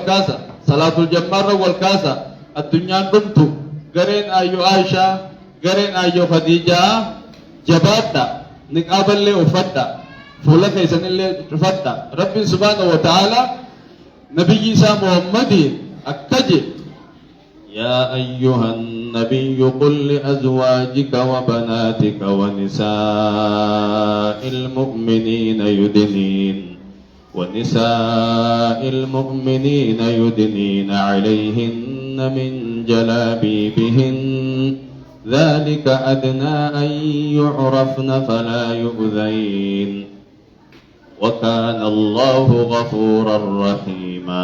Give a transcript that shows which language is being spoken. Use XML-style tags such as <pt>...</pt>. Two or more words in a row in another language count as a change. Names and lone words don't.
<om>kaasa salaatul jammaarra wal kaasa addunyaan dhumtu gareen ayyoo Aishaa gareen ayyoo Khadiijaa jabaadha niqaaballee uffadha fuula keessanillee cufadha rabbiin</om> <ar>سبحانه وتعالى</ar> <om>nabiyyi isaa Muhammadiin akka jedhe</om> <ar>يا أيها النبي قل لأزواجك وبناتك ونساء المؤمنين يدنين عليهن من جلابيبهن ذلك أدنى أن يعرفن فلا يؤذين وكان الله غفورا رحيما.</ar>